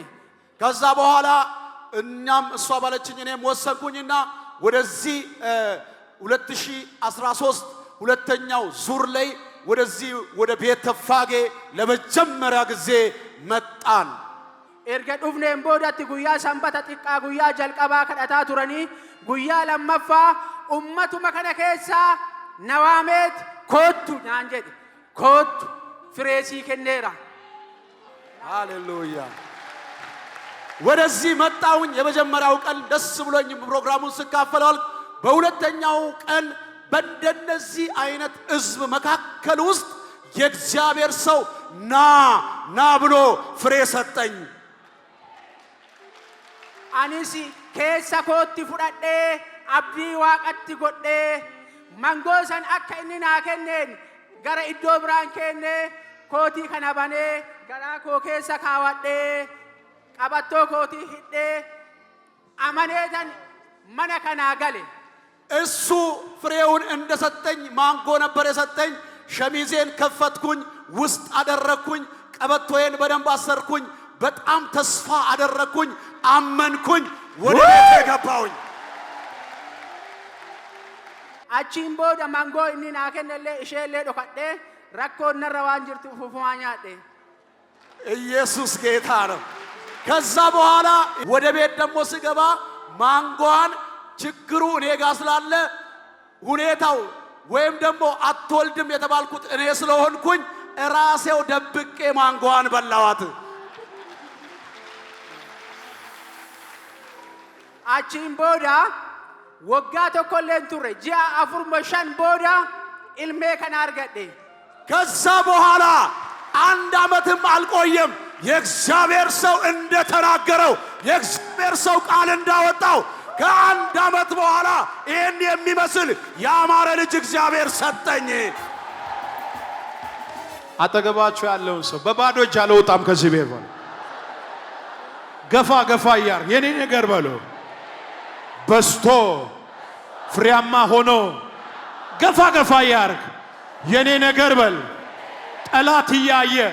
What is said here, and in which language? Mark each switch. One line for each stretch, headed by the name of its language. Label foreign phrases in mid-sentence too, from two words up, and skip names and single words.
Amharic: ከዛ በኋላ እኛም እሷ ባለችኝ እኔም ወሰንኩኝና ወደዚህ 2013 ሁለተኛው ዙር ላይ ወደዚህ ወደ ቤተ ፋጌ ለመጀመሪያ ጊዜ መጣን።
Oromo: erga dhufneen boodatti guyyaa sanbata xiqqaa guyyaa jalqabaa kadhataa turanii guyyaa lammaffaa ummatuma kana keessaa nawaameet koottu naan jedhe koottu fireesii kenneera
Amharic: ሃሌሉያ ወደዚህ መጣውኝ የመጀመሪያው ቀን ደስ ብሎኝ ፕሮግራሙን ስካፈላል በሁለተኛው ቀን በእንደነዚህ አይነት ህዝብ መካከል ውስጥ የእግዚአብሔር ሰው ና ብሎ ፍሬ ሰጠኝ
Oromo: አኒሲ keessa kootti fudhadhee abdii waaqatti godhee mangoosan akka inni naa kenneen gara iddoo biraan kennee kootii kana banee garaa koo keessa kaawwadhee qabattoo kootii hidhee amaneetan mana kanaa gale
Amharic: እሱ ፍሬውን እንደሰጠኝ ማንጎ ነበር የሰጠኝ ሸሚዜን ከፈትኩኝ ውስጥ አደረኩኝ ቀበቶዬን በደንብ አሰርኩኝ በጣም ተስፋ አደረኩኝ አመንኩኝ ወደ ቤቴ ገባሁኝ
Oromo: achiin booda mangoo inni naa kennellee isheellee dhokadhee rakkoon narra waan jirtu fufumaa nyaadhe
Amharic: ኢየሱስ ጌታ ነው ከዛ በኋላ ወደ ቤት ደግሞ ስገባ ማንጎን ችግሩ እኔ ጋር ስላለ ሁኔታው ወይም ደግሞ አትወልድም የተባልኩት እኔ ስለሆንኩኝ ራሴው ደብቄ ማንጎን በላዋት
Oromo: achiin booda waggaa tokkolleen turre ji'a 4-5 booda ilmee kana argadhe
Amharic: ከዛ በኋላ አንድ አመትም አልቆየም የእግዚአብሔር ሰው እንደተናገረው የእግዚአብሔር ሰው ቃል እንዳወጣው ከአንድ አመት በኋላ ይሄን የሚመስል ያማረ ልጅ እግዚአብሔር ሰጠኝ አጠገባችሁ ያለውን ሰው በባዶ እጅ አልወጣም ከዚህ ቤት በለው ገፋ ገፋ ያር የኔ ነገር በለው በስቶ ፍሬያማ ሆኖ ገፋ ገፋ ያርግ የኔ ነገር በል ጠላት ያየ